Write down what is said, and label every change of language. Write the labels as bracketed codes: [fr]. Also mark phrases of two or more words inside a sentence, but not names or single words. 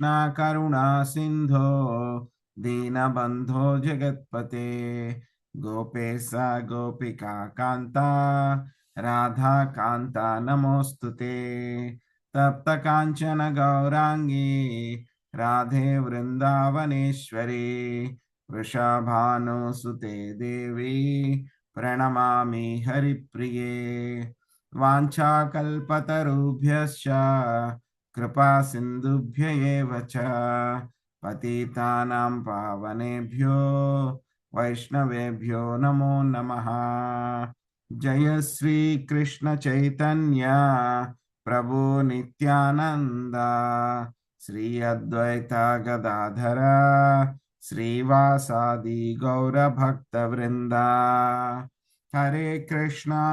[sa] करुणा सिन्धो दीनबन्धो जगत्पते गोपेश गोपिका कान्त राधा कान्त नमोस्तुते तप्त काञ्चन गौराङ्गी राधे वृन्दावनेश्वरि वृषभानुसुते देवि प्रणमामि हरिप्रिये वाञ्छाकल्पतरुभ्यश्च कृपा सिन्धुभ्य एव च पतितानां पावनेभ्यो वैष्णवेभ्यो नमो नमः जय श्री कृष्ण चैतन्य प्रभु नित्यानन्द श्री अद्वैत गदाधर श्रीवासादि गौर भक्त वृन्द हरे कृष्ण